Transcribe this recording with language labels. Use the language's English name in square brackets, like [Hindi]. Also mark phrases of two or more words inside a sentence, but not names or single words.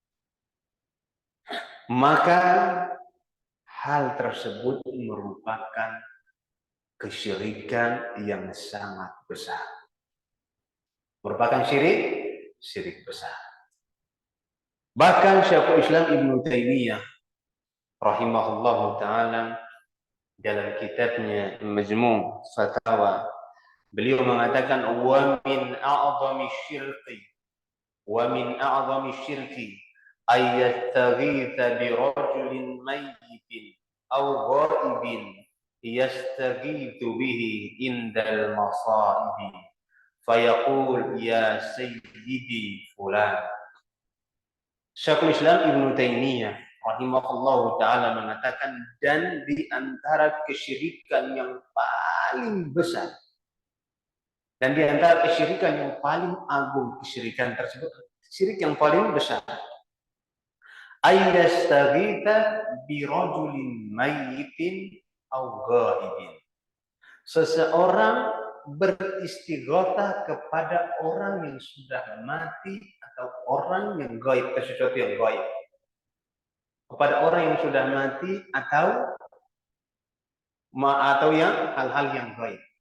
[Indonesian] Maka hal tersebut merupakan kesyirikan yang sangat besar. Merupakan syirik syirik besar. Bahkan Syekhul Islam Ibnu Taimiyah [Arabic] رحمه الله تعالى [Indonesian] dalam kitabnya Majmu' Fatawa, beliau mengatakan [Arabic] ومن أعظم الشرك أن يستغيث برجل ميت أو غائب يستغيث به عند المصائب فيقول يا سيدي فلان. [Indonesian] Syekhul Islam Ibnu Taimiyah [Arabic] رحمه الله تعالى [Indonesian] mengatakan, dan di antara kesyirikan yang paling besar dan di antara kesyirikan yang paling agung, kesyirikan tersebut syirik yang paling besar, [Arabic] أن يستغيث برجل ميت أو غائب, [Indonesian] seseorang beristighatsah kepada orang yang sudah mati atau orang yang gaib, sesuatu yang gaib, kepada orang yang sudah mati atau yang hal-hal yang gaib.